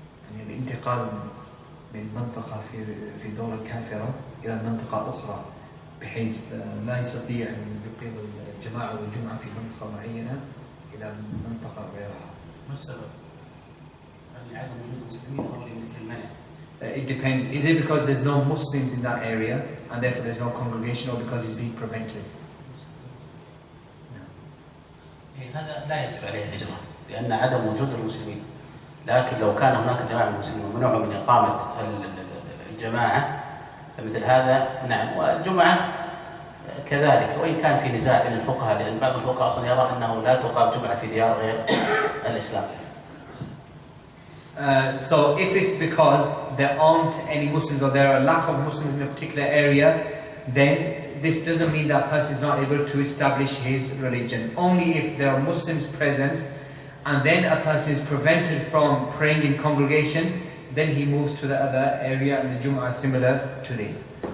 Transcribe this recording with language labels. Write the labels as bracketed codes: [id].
[ar] يعني الانتقال من منطقة في دولة كافرة إلى منطقة أخرى بحيث لا يستطيع أن يقيم الجماعة والجمعة في منطقة معينة إلى منطقة غيرها. ما السبب؟ لعدم وجود المسلمين أو للمنع؟ [en] It depends. Is it because there's no Muslims in that area and therefore there's no congregation, or because he's being prevented? [ar] هذا لا يجب عليه الهجرة لأن عدم وجود المسلمين. لكن لو كان هناك جماعة مسلمين ومنعوا من إقامة الجماعة فمثل هذا نعم. والجمعة كذلك، وإن كان في نزاع بين الفقهاء لأن بعض الفقهاء أصلا يرى أنه لا تقام جمعة في ديار غير الإسلام. [en] So if it's because there aren't any Muslims or there are a lack of Muslims in a particular area, then this doesn't mean that person is not able to establish his religion. Only if there are Muslims present and then a person is prevented from praying in congregation, then he moves to the other area, and the Jum'ah is similar to this.